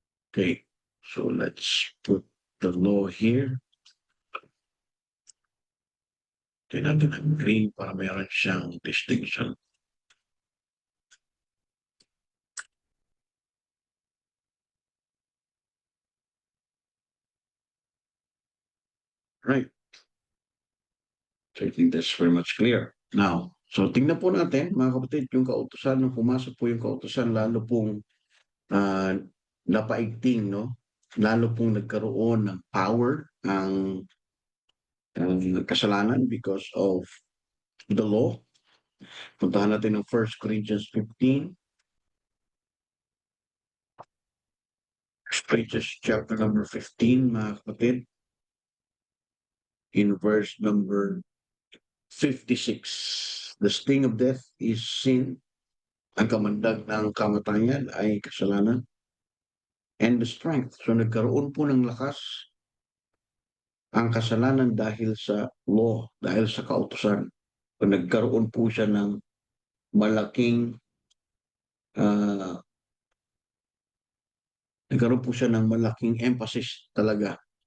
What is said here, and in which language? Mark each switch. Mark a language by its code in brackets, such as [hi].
[en] Okay, so let's put the law here. [tl] Tignan natin ang green para mayroon siyang distinction. [en] Right. So I think that's very much clear. [tl] Now, so tingnan po natin mga kapatid, yung kautusan, nung pumasok po yung kautusan, lalo pong napaigting, no? Lalo pong nagkaroon ng power ang kasalanan because of the law. Puntahan natin ng 1 Corinthians 15. [en] Corinthians chapter number 15, [tl] mga kapatid. [en] In verse number 56. The sting of death is sin. [tl] Ang kamandag ng kamatayan ay kasalanan. [en] And the strength. [tl] So nagkaroon po ng lakas ang kasalanan dahil sa law, dahil sa kautusan. So nagkaroon po siya ng malaking uh, nagkaroon po siya ng malaking emphasis talaga.